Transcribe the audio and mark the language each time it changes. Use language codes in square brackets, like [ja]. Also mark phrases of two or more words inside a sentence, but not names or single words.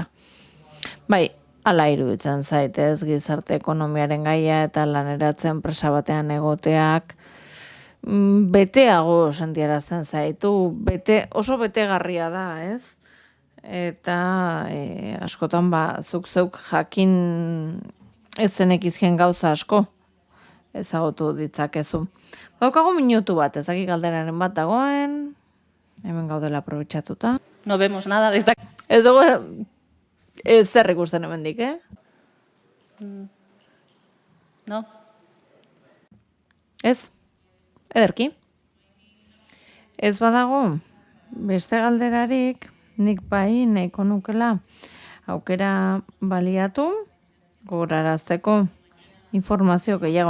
[eu] Hala iruditzen zaitez, gizarte ekonomiaren gaia eta laneratze enpresa batean egoteak beteago sentiarazten zaitu, oso betegarria da, ez? eta askotan zuk zeuk jakin ez zenekizien gauza asko ezagutu ditzakezu. Baukagu minutu bat, ezaki galderaren bat dagoen, hemen gaudela aprobetxatuta. [es] No vemos nada desde aquí. [eu] Ez dugu zer ikusten hemendik, No. Ez, ederki. Ez badago, beste galderarik, nik bai nahiko nukela aukera baliatu, gogorarazteko informazio gehiago